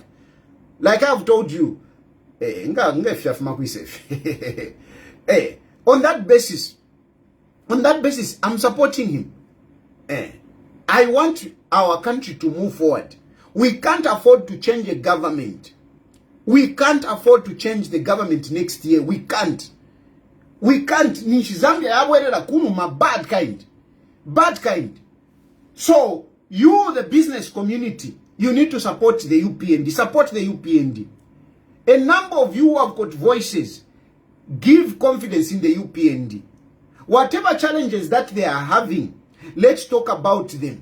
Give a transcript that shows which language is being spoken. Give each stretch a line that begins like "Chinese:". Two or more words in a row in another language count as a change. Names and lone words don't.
English: Like I've told you, on that basis, I'm supporting him. I want our country to move forward. We can't afford to change a government. We can't afford to change the government next year. We can't. We can't.
Bemba: Nishizambia yawerera kunuma
English: bad kind. Bad kind. So, you, the business community, you need to support the UPND. Support the UPND. A number of you who have got voices, give confidence in the UPND. Whatever challenges that they are having, let's talk about them.